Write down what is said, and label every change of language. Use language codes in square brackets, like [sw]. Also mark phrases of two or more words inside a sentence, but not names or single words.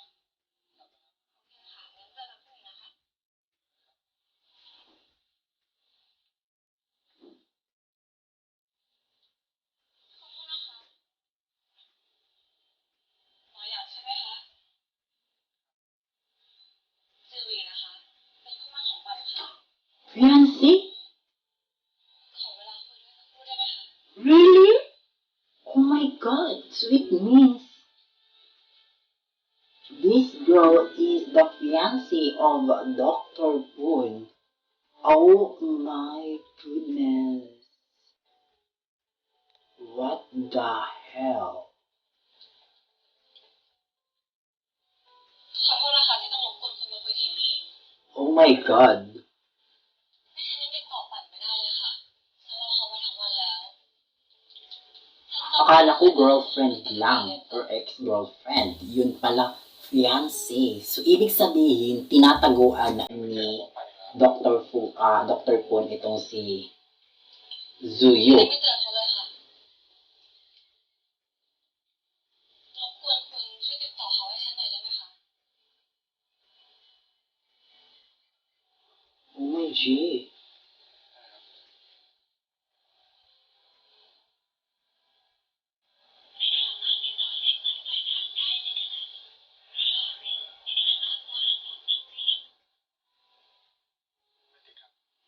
[th] ค่ะงั้นเจอกันพรุ่งนี้นะคะขอบคุณนะคะหมอหยางใช่ไหมคะชื่อวีนะคะเป็นคู่หมั่นของปันค่ะ [en] Fiancé? [th] ขอเวลาคุยด้วยสักครู่ได้ไหมคะ [en] Really? Oh my god, so it means this girl is the fiancé of Dr. Poon. Oh my goodness. What the hell? [th] ขอโทษนะคะที่ต้องรบกวนคุณมาคุยที่นี่ [en] Oh my god. [th] ดิฉันยังติดต่อปั่นไม่ได้เลยค่ะฉันรอเขามาทั้งวันแล้วฉันจำ [tl] Akala ko girlfriend lang [en] or ex-girlfriend. [tl] Yun pala, fiancé. So, ibig sabihin, tinataguan ni Dr. Poon itong si [th] ยัง [tl] Zuyu. [th] ไม่เจอเขาเลยค่ะรบกวนคุณช่วยติดต่อเขาให้ฉันหน่อยได้ไหมคะ [en] Oh my G. [th] ไม่ติดครับ